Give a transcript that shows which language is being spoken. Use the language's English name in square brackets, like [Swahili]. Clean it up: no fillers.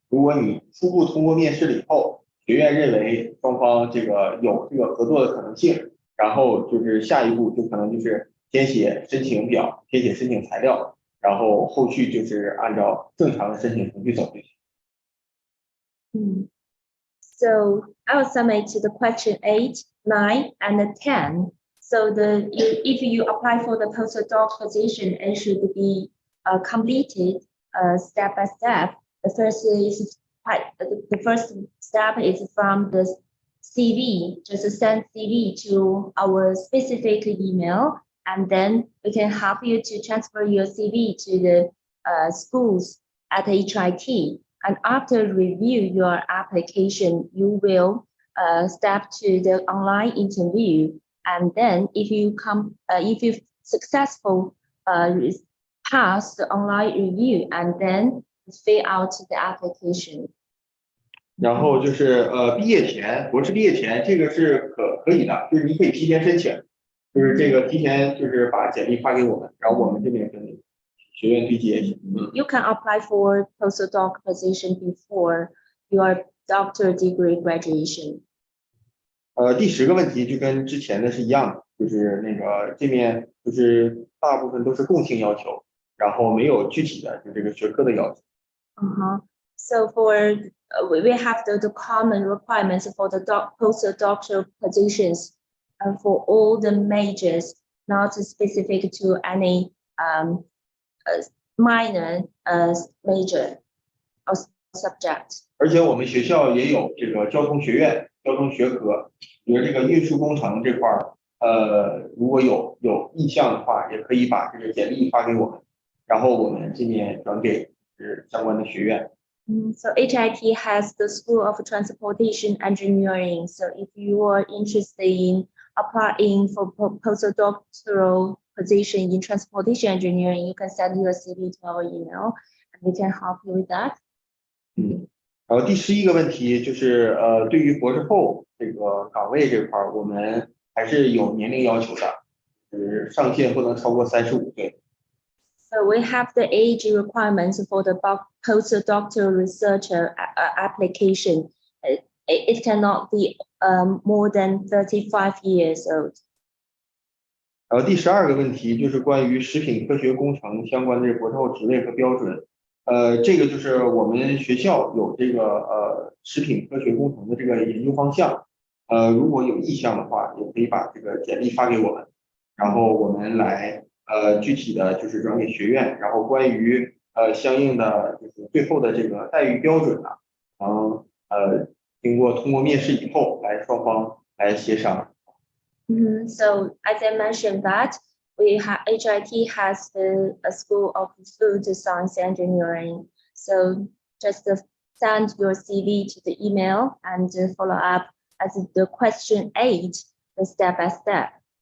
[Chinese] 如果你初步通过面试了以后，学院认为双方这个有这个合作的可能性，然后就是下一步就可能就是填写申请表，填写申请材料，然后后续就是按照正常的申请程序走就行。 [English] So I will submit the question 8, 9, and 10. So if you apply for the postdoc position, it should be completed step by step. The first step is from the CV, just send CV to our specific email, and then we can help you to transfer your CV to the schools at HIT. And after review your application, you will step to the online interview. And then if you successful pass the online review, and then fill out the application. [Chinese] 然后就是毕业前，博士毕业前，这个是可以的，就是你可以提前申请，就是这个提前就是把简历发给我们，然后我们这边跟学院对接。 [English] You can apply for postdoc position before your doctoral degree graduation. [Chinese] 第10个问题就跟之前的是一样的，就是那个这面就是大部分都是共性要求，然后没有具体的就这个学科的要求。 [English] So we have the common requirements for the postdoctoral positions for all the majors, not specific to any minor major or subject. [Chinese] 而且我们学校也有这个交通学院、交通学科，比如这个运输工程这块儿，如果有意向的话，也可以把这个简历发给我们，然后我们这边转给相关的学院。 [English] So HIT has the School of Transportation Engineering. So if you are interested in applying for postdoctoral position in transportation engineering, you can send your CV to our email, and we can help you with that. [Chinese] 然后第11个问题就是对于博士后这个岗位这块儿，我们还是有年龄要求的，上限不能超过35岁。 [English] So we have the age requirements for the postdoctoral researcher application. It cannot be more than 35 years old. [Chinese] 然后第12个问题就是关于食品科学工程相关的博士后职位和标准。这个就是我们学校有这个食品科学工程的这个研究方向。如果有意向的话，也可以把这个简历发给我们，然后我们来具体的就是转给学院，然后关于相应的就是最后的这个待遇标准呢，通过面试以后双方来协商。 [English] So as I mentioned that HIT has a School of Food Science Engineering. So just send your CV to the email and follow up as the question 8, the step by step.